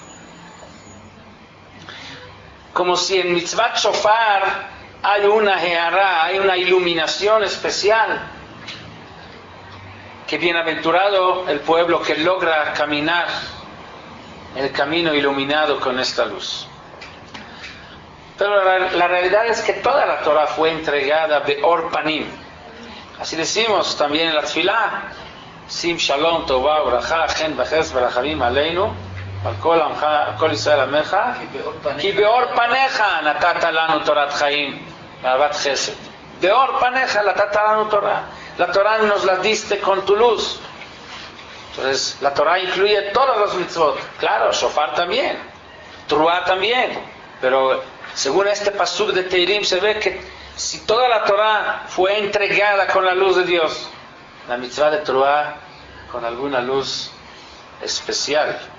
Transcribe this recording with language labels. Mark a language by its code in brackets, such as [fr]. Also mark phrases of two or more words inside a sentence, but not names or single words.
[es] Como si en [he] מצוות שופר [es] hay una Heará, hay una iluminación especial, que bienaventurado el pueblo que logra caminar el camino iluminado con esta luz. Pero la realidad es que toda la Torah fue entregada [he] באור פנים. [es] Así decimos también en la Tfilah: [he] שים שלום טובה וברכה חן וחסד ורחמים עלינו ועל כל ישראל עמך כי באור פניך נתת לנו תורת חיים ואהבת חסד. באור פניך נתת לנו תורה. [es] La Torah nos la diste con tu luz. Entonces, la Torah incluye todos los mitzvot. Claro, Shofar también, Truah también. Pero según este pasuk de Teirim se ve que si toda la Torah fue entregada con la luz de Dios, la mitzvah de Truah con alguna luz especial.